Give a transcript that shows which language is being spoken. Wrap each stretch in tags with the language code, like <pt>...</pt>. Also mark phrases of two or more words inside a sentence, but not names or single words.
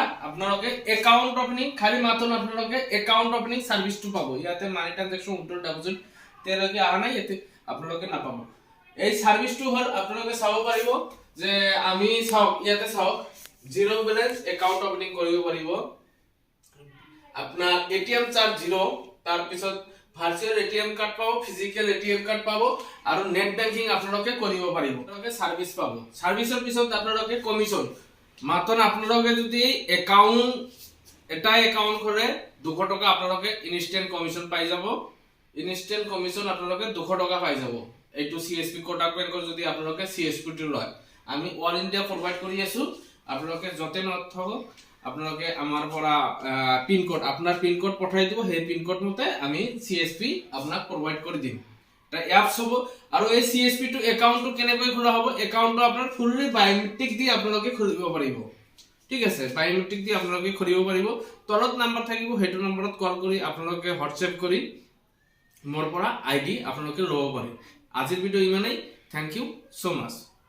<as>আপোনালোকে</as> <en>account opening</en> <as>খালি মাত্ৰ আপোনালোকে</as> <en>account opening</en> <as>সাৰ্ভিসটো পাব। ইয়াতে</as> <en>money transaction withdraw deposit</en> <as>তেৰকে আহা নাই, ইয়াতে আপোনালোকে নাপাব। এই সাৰ্ভিসটো হল আপোনালোকে চাব পাৰিব যে আমি ইয়াতে চাওক</as> <en>zero balance account opening</en> <as>কৰিব পাৰিব। আপনার</as> <en>ATM charge zero,</en> <as>তার পিছত</as> <en>virtual ATM card</en> <as>পাবো,</as> <en>physical ATM card</en> <as>পাবো আর</as> <en>net banking</en> <as>আপনারা করিব পারিব। আপনারা সার্ভিস পাবো। সার্ভিসের পিছত আপনারা কমিশন মাত্র আপনারা যদি অ্যাকাউন্ট অ্যাকাউন্ট করে 200 টাকা আপনারা</as> <en>instant commission</en> <as>পাই যাব।</as> <en>instant commission</en> <as>আপনারা 200 টাকা পাই যাব। এইটো সিএসপি কোডাক ব্যাংকৰ যদি আপনারা সিএসপি টো লয়, আমি</as> <en>all India provide</en> <as>কৰি আছো। আপনারা যতে নথক আপনাকে আমার পরা</as> <en>pin code</en> <as>আপনার</as> <en>pin code</en> <as>পঠাই দিব, সেই</as> <en>pin code</en> <as>মতে আমি সিএসপি আপনাক প্রোভাইড করে দিম। এটা অ্যাপস হবো আর এই সিএসপি টু একাউন্টটো কেনেকৈ খোলা হবো, একাউন্টটো আপনার</as> <en>fully biometric</en> <as>দি আপনাকে খুলিব পাৰিব। ঠিক আছে, বায়োমেট্রিক দি আপনাকে খুলিব পাৰিব। তলত নাম্বার থাকিব, হেতু নম্বরত কল কৰি আপনাকে হোয়াটসঅ্যাপ কৰি মোৰ পৰা আইডি আপনাকে লব পাৰে। আজিৰ ভিডিও ইমানেই।</as> <en>thank you so much.</en>